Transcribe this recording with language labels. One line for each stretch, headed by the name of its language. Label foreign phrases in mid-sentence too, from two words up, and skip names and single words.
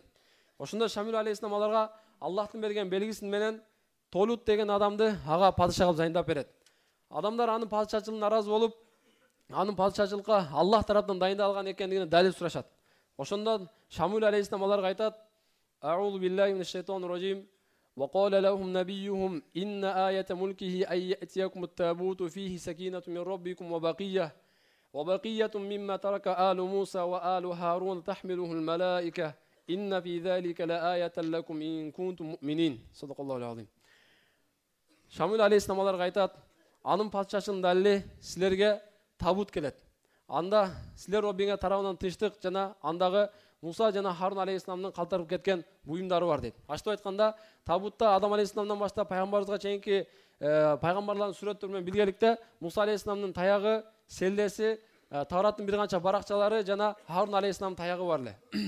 Kyrgyz: Ошондо Шамуил алейхисалам аларга Аллахтын берген белгисин менен Толут деген адамды ага падыша кылып дайындап берет. Адамдар анын падышачылыгына наразы болуп, анын падышачылыкка Аллах тараптан дайындалган экендигине далил сурашат. Ошондо Шамуил алейхисалам аларга айтат:
Arabic: "أعوذ بالله من الشيطان الرجيم. وقال لهم نبيهم إن آية ملكه أن يأتيكم التابوت فيه سكينة من ربكم وبقية مما ترك آل موسى وآل هارون تحمله الملائكة. إن في ذلك لآية لكم إن كنتم مؤمنين." صدق الله العظيم.
Kyrgyz: Шамуил алейхисалам аларга айтат: "Анын падышачылыгынын далили силерге табут келет. Анда силер Роббиңе тарабынан тынчтык жана андагы Муса жана Харун алейхисаламдын калтырып кеткен буюмдары бар" дейт. Ачтып айтканда, табутта Адам алейхисаламдан баштап пайгамбарыбызга чейинки пайгамбарлардын сүрөттөрү менен биргеликте Муса алейхисаламдын таягы, селдеси, Тавраттын бир канча баракчалары жана Харун алейхисаламдын таягы бар эле.